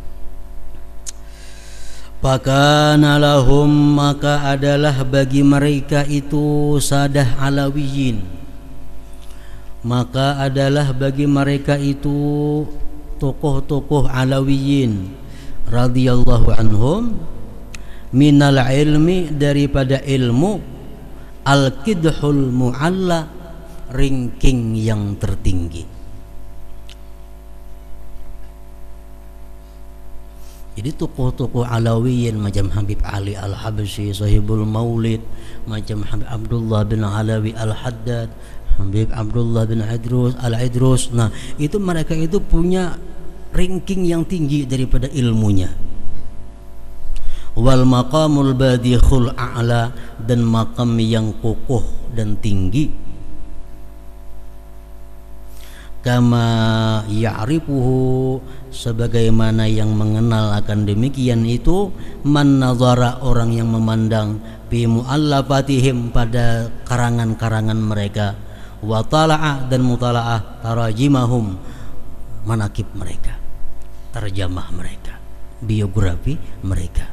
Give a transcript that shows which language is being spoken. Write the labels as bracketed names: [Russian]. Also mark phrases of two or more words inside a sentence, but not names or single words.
[Arabic] فكان لهم, [Indonesian] maka adalah bagi mereka itu [Arabic] سادة علويين, [Indonesian] maka adalah bagi mereka itu tokoh-tokoh alawiyin [Arabic] رضي الله عنهم, من العلم, [Indonesian] daripada ilmu, [Arabic] القدح المعلى, [Indonesian] ringking yang tertinggi. Jadi tokoh-tokoh Alawiyin macam Habib Ali Al-Habsyi Sahibul Maulid, macam Habib Abdullah bin Alawi Al-Haddad, Habib Abdullah bin Al-Idrus. Nah, itu mereka itu punya ranking yang tinggi daripada ilmunya. [Arabic] والمقام الباذخ الأعلى, [Indonesian] dan makam yang kokoh dan tinggi, [Arabic] كما يعرفه, [Indonesian] sebagaimana yang mengenal akan demikian itu, [Arabic] من نظر, [Indonesian] orang yang memandang, [Arabic] في مؤلفاتهم, [Indonesian] pada karangan-karangan mereka, [Arabic] وطالع, [Indonesian] dan mutala'ah, tarajimahum, manakib mereka, terjemah mereka, biografi mereka.